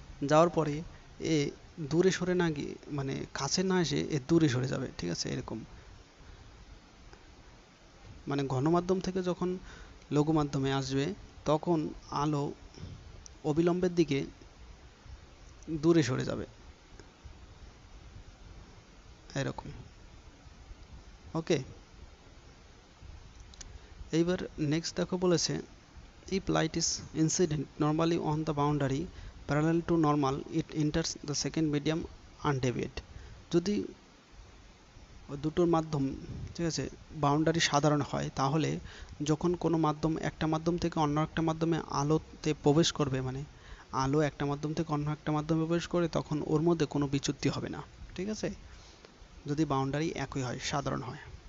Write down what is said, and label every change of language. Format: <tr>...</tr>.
<bn>যাওয়ার পরে এ দূরে সরে না গিয়ে, মানে কাছে না এসে এ দূরে সরে যাবে, ঠিক আছে, এরকম, মানে ঘন মাধ্যম থেকে যখন লঘু মাধ্যমে আসবে তখন আলো অবিলম্বের দিকে দূরে সরে যাবে, এরকম। ওকে, এইবার নেক্সট দেখো বলেছে</bn> <en>if light is incident normally on the boundary parallel to normal it enters the second medium undeviate।</en> <bn>যদি দুটোর মাধ্যম, ঠিক আছে, বাউন্ডারি সাধারণ হয়, তাহলে যখন কোনো মাধ্যম একটা মাধ্যম থেকে অন্য একটা মাধ্যমে আলোতে প্রবেশ করবে, মানে আলো একটা মাধ্যম থেকে অন্য একটা মাধ্যমে প্রবেশ করে, তখন ওর মধ্যে কোনো বিচ্যুতি হবে না, ঠিক আছে, যদি বাউন্ডারি একই হয়, সাধারণ হয়।</bn>